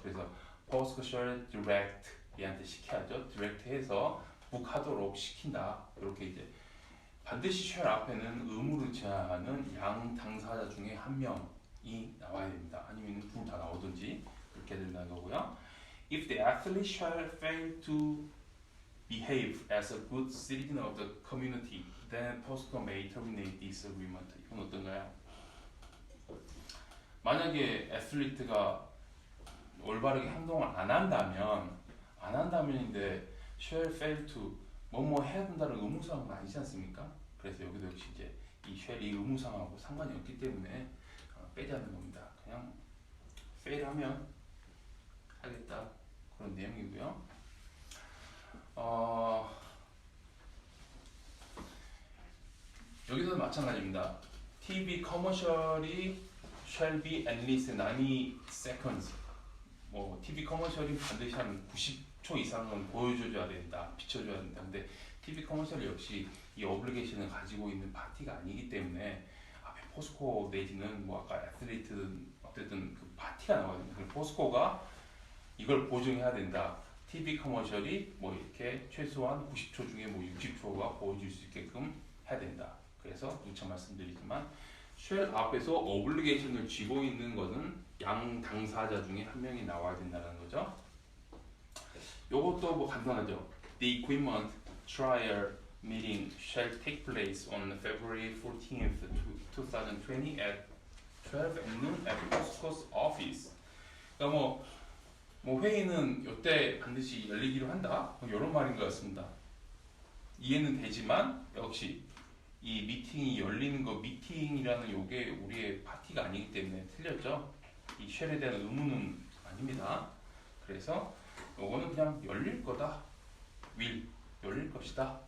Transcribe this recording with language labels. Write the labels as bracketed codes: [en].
[ko] 그래서 포스코 쉘 디렉트 얘한테 시켜야죠. 디렉트 해서 북하도록 시킨다. 이렇게 이제 반드시 쉘 앞에는 의무를 제하는 양 당사자 중에 한 명이 나와야 됩니다. 아니면 둘 다 나오든지 그렇게 된다는 거고요. [en] If the athlete shall fail to behave as a good citizen of the community, then POSCO may terminate this agreement. [ko] 이건 어떤가요? 만약에 애슬리트가 올바르게 행동을 안 한다면인데 [en] shall fail to [ko] 뭐뭐 해야 된다는 의무사항은 아니지 않습니까? 그래서 여기도 역시 이제 이 쉘이 의무사항하고 상관이 없기 때문에 빼자는 겁니다. 그냥 fail하면 하겠다 그런 내용이고요. 여기서도 마찬가지입니다. [en] TV 커머셜이 shall be at least 90 seconds. [ko] 뭐 TV 커머셜이 반드시 한 90초 이상은 보여줘야 된다, 비춰줘야 된다. 근데 TV 커머셜 역시 이 어블리게이션을 가지고 있는 파티가 아니기 때문에 앞에 포스코 내지는 뭐 아까 애슬리트든 어쨌든 그 파티가 나와요. 포스코가 이걸 보증해야 된다. TV 커머셜이 뭐 이렇게 최소한 90초 중에 뭐 60초가 보여줄 수 있게끔 해야 된다. 그래서 누차 말씀드리지만 쉘 앞에서 어블리게이션을 쥐고 있는 것은 양 당사자 중에 한 명이 나와야 된다는 거죠. 요것도 뭐 간단하죠. [en] The equipment trial meeting shall take place on February 14th, 2020 at 12 noon at POSCO's office. [ko] 그러니까 뭐 회의는 이때 반드시 열리기로 한다. 이런 말인 것 같습니다. 이해는 되지만 역시 이 미팅이 열리는 거 미팅이라는 요게 우리의 파티가 아니기 때문에 틀렸죠. 이 쉘에 대한 의무는 아닙니다. 그래서 요거는 그냥 열릴 거다. 열릴 것이다.